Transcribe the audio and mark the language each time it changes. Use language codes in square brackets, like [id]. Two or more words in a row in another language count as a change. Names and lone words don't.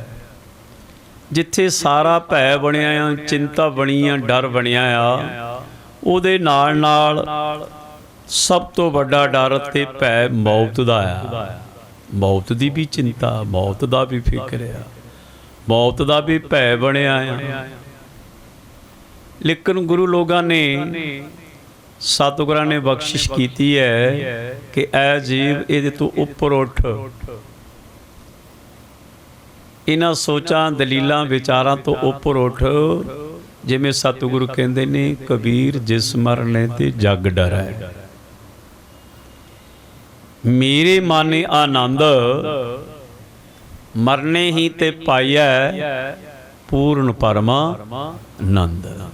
[pa] ਜਿੱਥੇ ਸਾਰਾ ਭੈ ਬਣਿਆ ਆ, ਚਿੰਤਾ ਬਣੀ ਆ, ਡਰ ਬਣਿਆ ਆ, ਉਹਦੇ ਨਾਲ ਨਾਲ ਸਭ ਤੋਂ ਵੱਡਾ ਡਰ ਤੇ ਭੈ ਮੌਤ ਦਾ ਆ। ਮੌਤ ਦੀ ਵੀ ਚਿੰਤਾ, ਮੌਤ ਦਾ ਵੀ ਫਿਕਰ ਆ, ਮੌਤ ਦਾ ਵੀ ਭੈ ਬਣਿਆ ਆ। ਲੇਕਿਨ ਗੁਰੂ ਲੋਗੋਂ ਨੇ ਸਤਿਗੁਰਾਂ ਨੇ ਬਖ਼ਸ਼ਿਸ਼ ਕੀ ਹੈ ਕਿ ਐ ਜੀਵ ਇਹਦੇ ਤੋ ਉਪਰ ਉਠ, ਇਨ੍ਹਾਂ ਸੋਚਾਂ ਦਲੀਲਾਂ ਵਿਚਾਰਾਂ ਤੋ ਉਪਰ ਉਠ। ਜਿਵੇਂ ਸਤਿਗੁਰੂ ਕਹਿੰਦੇ ਨੇ, ਕਬੀਰ ਜਿਸ ਮਰਨੇ ਤੇ ਜਗ ਡਰੈ, ਮੇਰੇ ਮਾਨੇ ਆਨੰਦ ਮਰਨੇ ਹੀ ਤੇ ਪਾਇਆ ਪੂਰਨ ਪਰਮਾਨੰਦ।